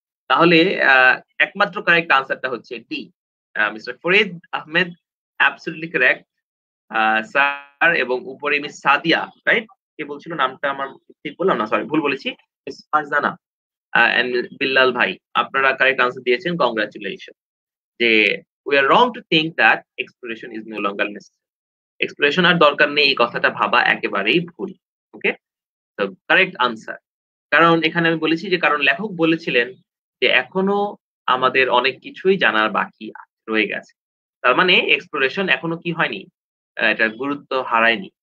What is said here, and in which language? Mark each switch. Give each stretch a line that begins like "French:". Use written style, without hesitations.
Bangla: তাহলে আ একমাত্র কারেক্ট আনসারটা হচ্ছে D. Mister Farid Ahmed absolutely correct. Sir এবং উপরে মিস সাদিয়া, রাইট? কে বলছিল নামটা আমার ঠিক বললাম না, সরি ভুল বলেছি। মিস ফারজানা অ্যান্ড বিল্লাল ভাই, আপনারা কারেক্ট আনসার দিয়েছেন।
English: Congratulation. যে we are wrong to think that exploration is no longer necessary.
Bangla: Exploration আর দরকার নেই এই কথাটা ভাবা একেবারেই ভুল। ওকে? তো কারেক্ট আনসার। কারণ এখানে আমি বলেছি যে কারণ লেখক বলেছিলেন যে এখনো আমাদের অনেক কিছুই জানার বাকি রয়ে গেছে। তার মানে এক্সপ্লোরেশন এখনো কি হয়নি? এটার গুরুত্ব হারায়নি।